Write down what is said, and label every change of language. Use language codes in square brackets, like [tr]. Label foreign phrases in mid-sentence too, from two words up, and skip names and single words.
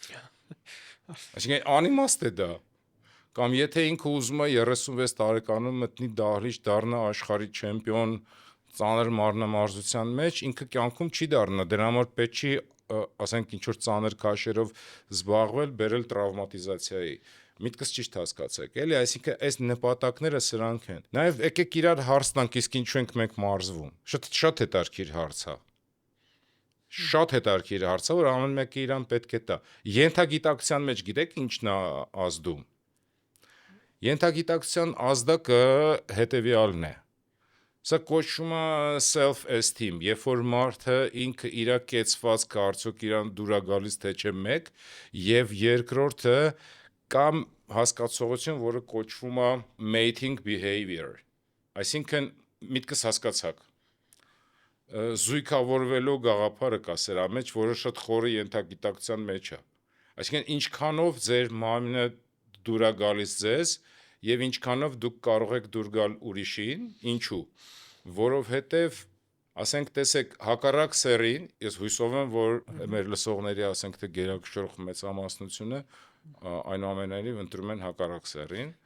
[hy] Այսինքն անիմաստ է դա։ Կամ եթե ինքը ուզում է 36 տարեկանում մտնի դահլիճ, դառնա աշխարհի չեմպիոն ծանր մարմնամարզության մեջ, ինքը կյանքում չի դառնա, դրա համար պետք չի, ասենք, ինչ որ ծանր քաշերով զբաղվել, բերել տրավմատիզացիայի։ Միտքս ճիշտ հասկացեք, էլի, այսինքն այս նպատակները սրանք են։ Նաև եկեք իրար հարց տանք, իսկ ինչու ենք մենք մարզվում։ Շատ հետաքրքիր հարց է։ Շատ հետաքրքիր հարց է, որ ամեն մեկը իրան պետք է տա։ Ենթագիտակցության մեջ գիտեք ինչն է ազդում։ Ենթագիտակցության ազդակը հետևյալն է։ Սա կոչվում է self-esteem, երբ որ մարդը ինքը իր կեցվածքը արդյոք իրան դուր է գալիս թե չէ մեկ, եւ երկրորդը կամ հասկացողություն, որը կոչվում է [en] mating behavior։ [hy] Այսինքն միտքս հասկացաք։ Զույգավորվելու գաղափարը կա սրա մեջ, որը շատ խորը ենթագիտակցության մեջ է։ Այսինքն ինչքանով ձեր մարմինը դուր է գալիս ձեզ եւ ինչքանով դուք կարող եք դուր գալ ուրիշին, ինչու։ Որովհետեւ ասենք տեսեք հակառակ սեռին, ես հույսով եմ, որ մեր լսողների ասենք թե գերակշռող մեծամասնությունը այնուամենայնիվ ընտրում են հակառակ սեռին,